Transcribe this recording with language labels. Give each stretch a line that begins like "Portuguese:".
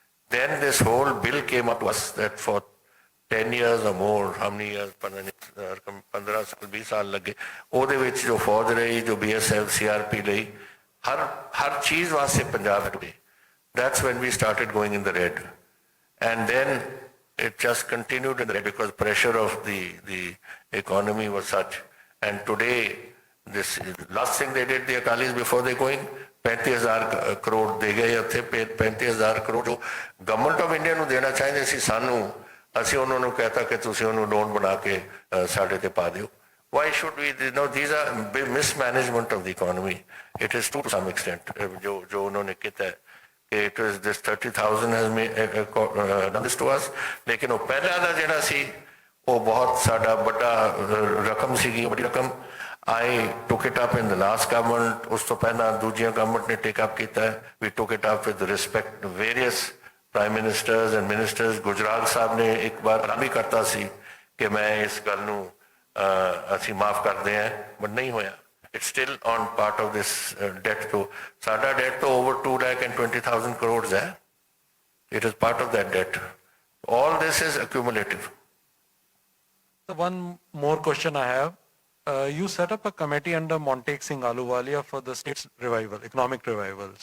English: Then this whole bill came up to us that for 10 years or more, how many years,
Hindi: 15 साल 20 साल लगे,
Punjabi: ਉਹਦੇ ਵਿੱਚ ਜੋ ਫੌਜ ਰਹੀ, ਜੋ BSF, CRP ਲਈ, ਹਰ ਚੀਜ਼ ਵਾਸਤੇ Punjab
English: had to pay. That's when we started going in the red. And then it just continued in the red because pressure of the economy was such. And today, this last thing they did, the Akalis, before they going,
Punjabi: 35,000 crore ਦੇ ਗਏ ਉੱਥੇ, 35,000 crore ਜੋ government of India ਨੂੰ ਦੇਣਾ ਚਾਹੀਦੇ ਸੀ ਸਾਨੂੰ, ਅਸੀਂ ਉਹਨਾਂ ਨੂੰ ਕਹਤਾ ਕਿ ਤੁਸੀਂ ਉਹਨੂੰ ਲੋਨ ਬਣਾ ਕੇ ਸਾਡੇ ਤੇ ਪਾ ਦਿਓ.
English: Why should we, these are mismanagement of the economy. It is to some extent,
Punjabi: ਜੋ उन्होंने ਕੀਤਾ है,
English: it was this 30,000 has done this to us,
Hindi: लेकिन वो पहला
Punjabi: ਦਾ ਜਿਹੜਾ ਸੀ, ਉਹ ਬਹੁਤ ਸਾਡਾ ਵੱਡਾ ਰਕਮ ਸੀਗੀ, ਵੱਡੀ ਰਕਮ.
English: I took it up in the last government,
Punjabi: ਉਸ ਤੋਂ ਪਹਿਲਾਂ ਦੂਜੀਆਂ government ਨੇ take up ਕੀਤਾ ਹੈ.
English: We took it up with respect to various prime ministers and ministers.
Punjabi: Gujral ਸਾਹਿਬ ਨੇ ਇੱਕ ਵਾਰ ਐਲਾਨ ਵੀ ਕਰਤਾ ਸੀ ਕਿ ਮੈਂ ਇਸ ਗੱਲ ਨੂੰ ਅਸੀਂ ਮਾਫ ਕਰਦੇ ਹਾਂ, but ਨਹੀਂ ਹੋਇਆ.
English: It's still on part of this debt. So ਸਾਡਾ debt ਤੋਂ over 2,20,000 crores ਹੈ. It is part of that debt. All this is accumulative. So one more question I have. You set up a committee under Montek Singh Ahluwalia for the state's revival, economic revival.